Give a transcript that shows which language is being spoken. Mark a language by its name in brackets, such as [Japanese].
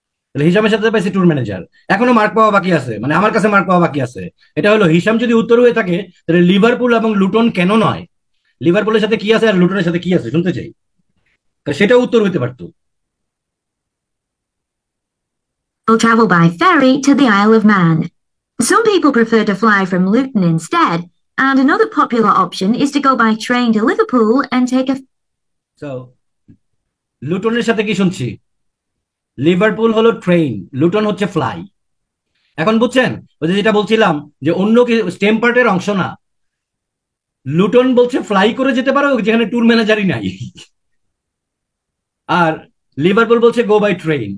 [Bangla] তাহলে হিসামের সাথে পাইছি ট্যুর ম্যানেজার। এখনো মার্ক পাওয়া বাকি আছে, মানে আমার কাছে মার্ক পাওয়া বাকি আছে। এটা হলো হিসাম যদি উত্তর হয়ে থাকে তাহলে লিভারপুল এবং লুটন কেন নয়? লিভারপুলের সাথে কি আছে আর লুটনের সাথে কি আছে শুনতে চাই, সেটাও উত্তর হইতে পারতো। [English] Will travel by ferry to the Isle of Man. Some people prefer to fly from Luton instead, and another popular option is to go by train to Liverpool and take a... [Bangla] So, লুটনের সাথে কি শুনছি? Liverpool হলো train, Luton হচ্ছে fly. এখন বুঝছেন ওই যে যেটা বলছিলাম যে অন্য কি স্টেম পার্টের অংশ না। লুটন বলছে ফ্লাই করে যেতে পারো যেখানে ট্যুর ম্যানেজারই নাই, আর লিভারপুল বলছে গো বাই ট্রেন।